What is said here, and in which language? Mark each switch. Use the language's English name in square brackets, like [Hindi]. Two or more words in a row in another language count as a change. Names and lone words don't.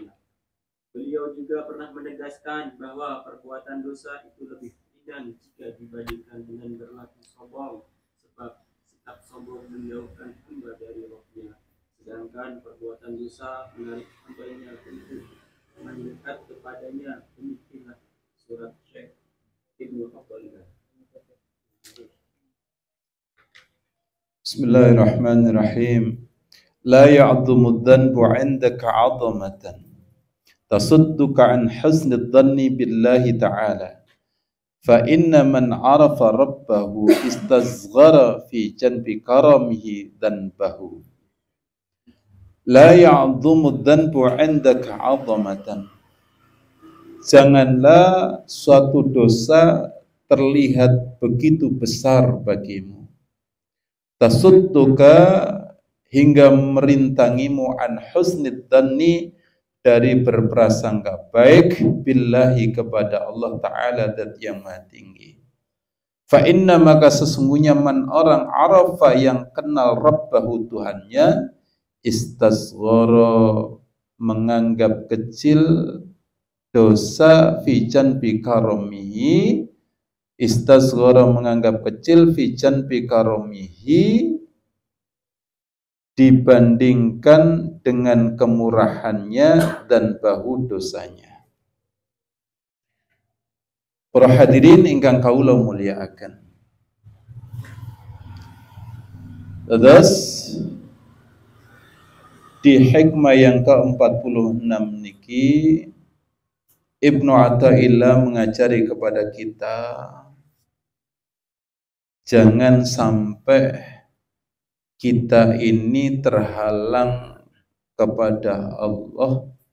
[Indonesian] Beliau juga pernah menegaskan bahwa perbuatan dosa itu lebih kemungkinan jika dibandingkan dengan berlaku sombong, sebab sikap sombong menjauhkan hamba dari rohnya, sedangkan perbuatan dosa menarik hambanya untuk mendekat kepadanya. Demikianlah surat Syekh Ibnu Athaillah. Bismillahirrahmanirrahim. [Arabic] لا يعظم ذنب عندك عظمة تصدك عن حسن ظن بالله تعالى. فإن من عرف ربه استصغر في جنب كرمه ذنبه. لا يعظم ذنب عندك عظمة. [Indonesian] Janganlah suatu dosa terlihat begitu besar bagimu. Tasudduka hingga merintangimu [Arabic] عن حسن الظن [Indonesian] dari berprasangka baik billahi kepada Allah Ta'ala dat yang maha tinggi. [Arabic] فإن [Indonesian] maka sesungguhnya man orang arafa yang kenal Rabbahu Tuhannya istasghara menganggap kecil dosa [Arabic] في جنب كرمه, [Indonesian] istasghara menganggap kecil [Arabic] في جنب كرمه [Indonesian] dibandingkan dengan kemurahannya dan bahu dosanya. [Javanese] Para hadirin ingkang kawula mulyakaken. [Indonesian] Terus di hikmah yang ke-46 niki Ibnu Athaillah mengajari kepada kita jangan sampai kita ini terhalang kepada Allah